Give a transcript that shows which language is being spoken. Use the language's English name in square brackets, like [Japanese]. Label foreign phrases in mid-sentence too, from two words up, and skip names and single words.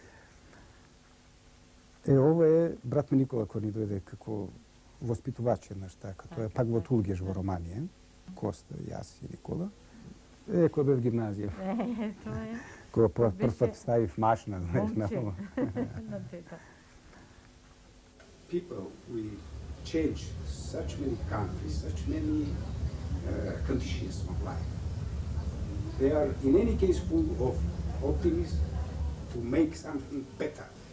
[Macedonian] Ово е брат ми Никола кој ни дојде како воспитувач еднаш така. Тоа е пак во Тулгеш во Романија. Коста, јас и Никола. Кој бев гимназија. Тоа е. Кој прв пат ставив машина, знаеш, на ово. [English] People, we change such many countries, such many conditions of life. They are in any case full of optimism to make something better.